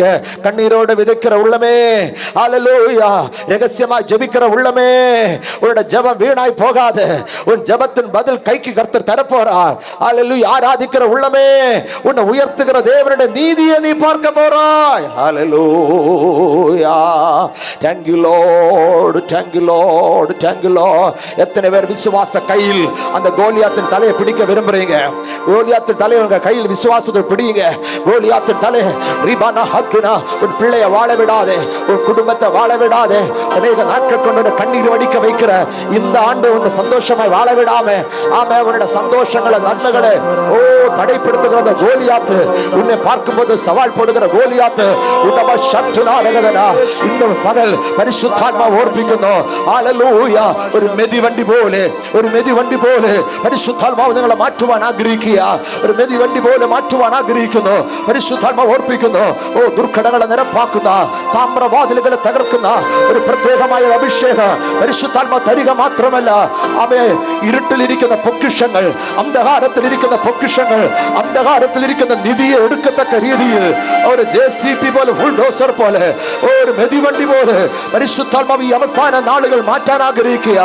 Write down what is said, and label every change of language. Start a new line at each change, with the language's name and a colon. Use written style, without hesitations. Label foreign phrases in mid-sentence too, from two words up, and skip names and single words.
Tamil: கண்ணீரோடு விதைக்கிற உள்ளமே, ஹல்லேலூயா, ரகசியமா ஜெபிக்கிற உள்ளமே, உன்னோட ஜெபம் வீணாய் போகாது. உன் ஜெபத்தின் பதில் கைக்கு கர்த்தர் தர போறார். ஹல்லேலூயா. ஆராதிக்கிற உள்ளமே, உன்னை உயர்த்துகிற தேவனுடைய நீதியை நீ பார்க்க போறாய். ஹல்லேலூயா.
English: Thank you Lord, thank you Lord, thank you Lord.
Tamil: எத்தனை பேர் விசுவாச கையில் அந்த கோலியாத்தின் தலையை பிடிக்க விரும்புறீங்க? கோலியாத்தின் தலையை உங்க கையில் விசுவாசத்தை பிடிங்க. கோலியாத்தின் தலை ரிபானா ஹத்துனா. உன் பிள்ளைய வாழ விடாதே, உன் குடும்பத்தை வாழ விடாதே. அநேக நாட்கள் கொண்டு கண்ணீர் வடிக்க வைக்கிற இந்த ஆண்டு உன்னை சந்தோஷமாய் வாழ விடாம ஆமா உன்னோட சந்தோஷங்களை நன்மைகளை தடைப்படுத்துகிற அந்த கோலியாத்து, உன்னை பார்க்கும்போது சவால் போடுகிற கோலியாத்து உன்னமா சத்துனா ரகதனா. இந்த பகல் பரிசுத்தாத்மா ஓர்ப்பிக்கணும். ஹல்லேலூயா. ஒரு மெதிவண்டி போல, ஒரு மெதிவண்டி போல பரிசுத்தாத்மா
Malayalam: നിങ്ങളെ മാറ്റുവാൻ ആഗ്രഹിക്കുക. ഒരു മെതിവണ്ടി പോലെ മാറ്റുവാൻ ആഗ്രഹിക്കുന്നു. പരിശുദ്ധാത്മ ഓർപ്പിക്കുന്നു. ദുർഘടങ്ങളെ നിരപ്പാക്കുന്ന, താമ്രവാതിലുകളെ തകർക്കുന്ന ഒരു പ്രത്യേകമായ അഭിഷേകം പരിശുദ്ധാത്മ തരിക മാത്രമല്ല, അവയെ ഇരുട്ടിലിരിക്കുന്ന പൊക്കിഷങ്ങൾ, അന്ധകാരത്തിലിരിക്കുന്ന പൊക്കിഷങ്ങൾ, അന്ധകാരത്തിലിരിക്കുന്ന നിധിയെ എടുക്കത്തക്ക രീതിയിൽ ഒരു JCB പോലെ, ബുൾഡോസർ പോലെ, ഒരു മെതിവണ്ടി പോലെ പരിശുദ്ധാത്മാവ് ഈ അവസാന നാളുകൾ മാറ്റാൻ ആഗ്രഹിക്കുക.